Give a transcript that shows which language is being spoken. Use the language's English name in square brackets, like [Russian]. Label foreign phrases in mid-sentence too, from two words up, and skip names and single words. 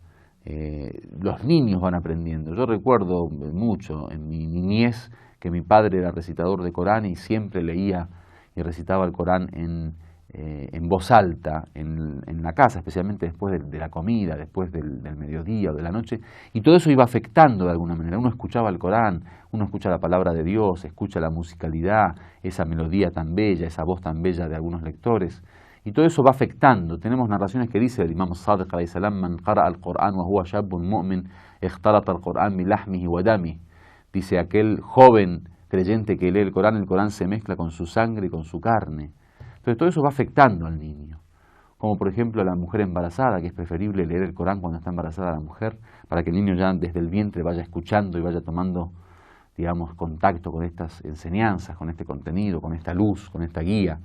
[Spanish] Los niños van aprendiendo. Yo recuerdo mucho en mi niñez que mi padre era recitador de Corán y siempre leía y recitaba el Corán en voz alta, en la casa, especialmente después de la comida, después del mediodía o de la noche, y todo eso iba afectando de alguna manera. Uno escuchaba el Corán, uno escucha la palabra de Dios, escucha la musicalidad, esa melodía tan bella, esa voz tan bella de algunos lectores, y todo eso va afectando. Tenemos narraciones que dice el [Arabic] Imam Sadiq عليه السلام: من قرأ القرآن وهو شاب مؤمن اختلط القرآن بلحمه ودمه. [Spanish] Dice: aquel joven creyente que lee el Corán se mezcla con su sangre y con su carne. Entonces todo eso va afectando al niño. Como por ejemplo a la mujer embarazada, que es preferible leer el Corán cuando está embarazada la mujer, para que el niño ya desde el vientre vaya escuchando y vaya tomando, digamos, contacto con estas enseñanzas, con este contenido, con esta luz, con esta guía.